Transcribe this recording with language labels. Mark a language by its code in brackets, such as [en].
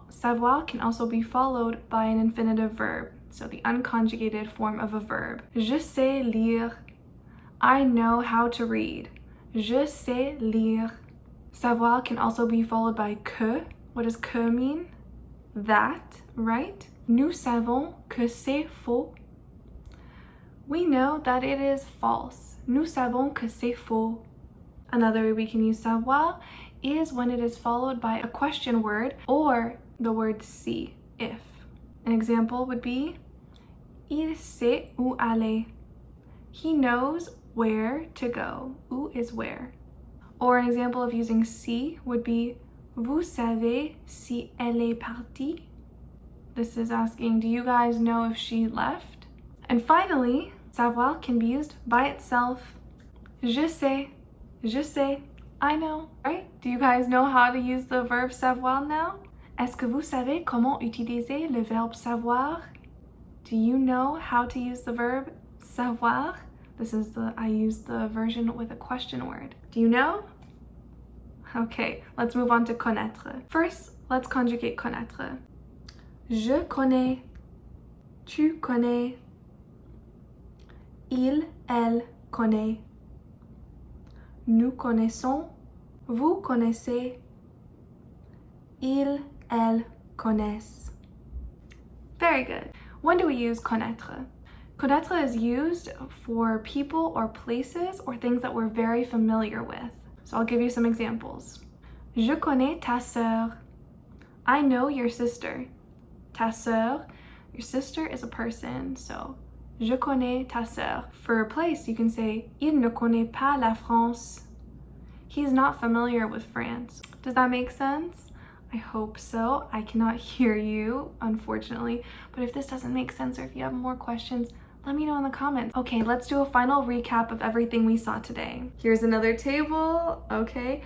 [en] Savoir can also be followed by an infinitive verb, so the unconjugated form of a verb. [fr] Je sais lire. [en] I know how to read. [fr] Je sais lire. [en] Savoir can also be followed by que. What does que mean? That, right? [fr] Nous savons que c'est faux. [en] We know that it is false. [fr] Nous savons que c'est faux. [en] Another way we can use savoir is when it is followed by a question word or the word si, if. An example would be, [fr] il sait où aller. [en] He knows where to go. Où is where. Or an example of using si would be, [fr] vous savez si elle est partie? [en] This is asking, do you guys know if she left? And finally, savoir can be used by itself. Je sais, I know, right? Do you guys know how to use the verb savoir now? [fr] Est-ce que vous savez comment utiliser le verbe savoir? [en] Do you know how to use the verb savoir? I used the version with a question word. Do you know? Okay, let's move on to connaître. First, let's conjugate connaître. [fr] Je connais. Tu connais. [en] Il, elle connaît. Nous connaissons. [fr] Vous connaissez. Ils, elles connaissent. [en] Very good. When do we use connaître? Connaître is used for people or places or things that we're very familiar with. So I'll give you some examples. [fr] Je connais ta sœur. [en] I know your sister. Ta sœur, your sister is a person, so [fr] je connais ta sœur. [en] For a place, you can say [fr] il ne connaît pas la France. [en] He's not familiar with France. Does that make sense? I hope so. I cannot hear you, unfortunately, but if this doesn't make sense or if you have more questions, let me know in the comments. Okay, let's do a final recap of everything we saw today. Here's another table, okay?